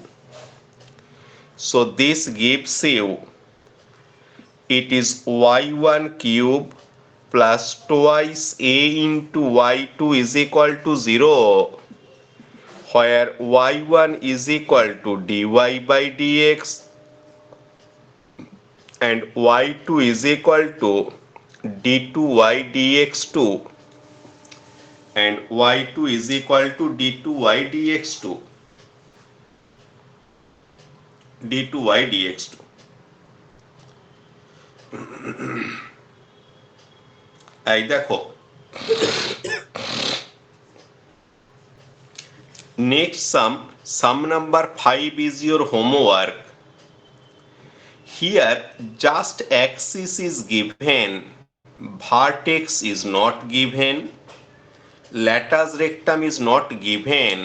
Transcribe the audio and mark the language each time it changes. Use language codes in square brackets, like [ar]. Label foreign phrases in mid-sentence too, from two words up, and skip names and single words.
[en] So this gives you, it is y1 cube plus twice a into y2 is equal to 0, where y1 is equal to dy by dx and y2 is equal to d2y dx2, and y2 is equal to d2y dx2, d2y dx2. [bn] এই দেখো [en] next sum number 5 is your homework. Here just axis is given, vertex is not given, latus rectum is not given.